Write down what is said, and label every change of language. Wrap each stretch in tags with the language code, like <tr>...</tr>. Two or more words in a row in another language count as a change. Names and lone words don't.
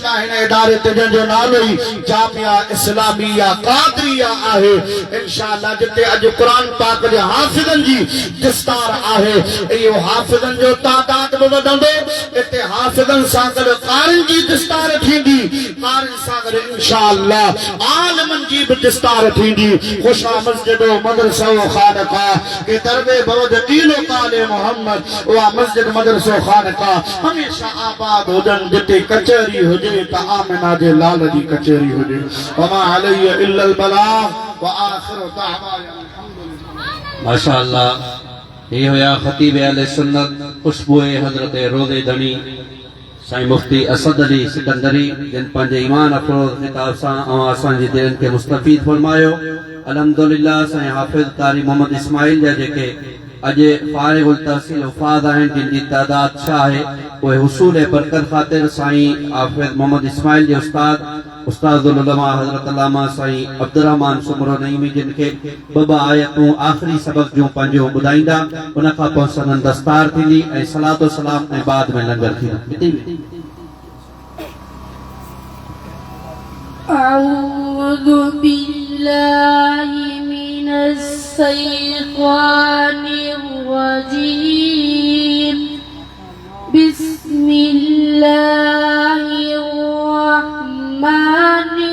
<sd>हिन इदारे ते जंहिंजो नालो ई जामिया इस्लामिया कादरिया आहे</sd> <ar>إن شاء الله</ar> <sd>जिते अॼु क़ुर पाक जे हाफ़िज़नि जी दस्तार आहे इहो हाफ़िज़नि जो तादाद बि वधंदो हिते हाफ़िज़नि सां गॾु क़ारिन जी दस्तार थींदी क़ारिन सां गॾु</sd> <ar>إن شاء الله</ar> <sd>आलिमनि जी बि दस्तार थींदी</sd> <fa>خوشا مسجد مدرسه خانقاه که در وی بود دین و قال محمد</fa> <sd>उहा मस्जिद मदरसो खानका हमेशा आबाद हुजनि जिते कचहरी हुजे त आमिना जे लाल जी कचहरी हुजे</sd> <ar>وما علينا إلا البلاغ وآخر دعوانا ما شاء الله</ar> <sd>ये होया खतीब अहले सुन्नत खुशबुए हजरत रोज़े धनी साईं मुफ्ती असद अली सिकंदरी जिन पंहिंजे ईमान अफरोज़ किताब सां असांजी दिलनि खे मुस्तफ़ीद फरमायो</sd> <ar>الحمد لله</ar> <sd>साईं हाफ़िज़ कारी मोहम्मद इस्माइल जा जेके अॼु फारिग़ुल तहसील वफ़ाद आहिनि जिन जी तादाद छा आहे उहे हुसूल बरकत ख़ातिर साईं हाफ़िज़ मोहम्मद इस्माइल जे उस्तादुल उलमा हज़रत अल्लामा साईं अब्दुर्रहमान सुमरो नईमी जिन खे ॿ आयतूं आख़िरी सबक़ जूं पंहिंजो ॿुधाईंदा उन खां पोइ संदन दस्तार थींदी ऐं सलातो सलाम ऐं बाद में लंगर थींदो</sd> <ar>أعوذ بالله من الشيطان الرجيم بسم الله الرحمن</ar>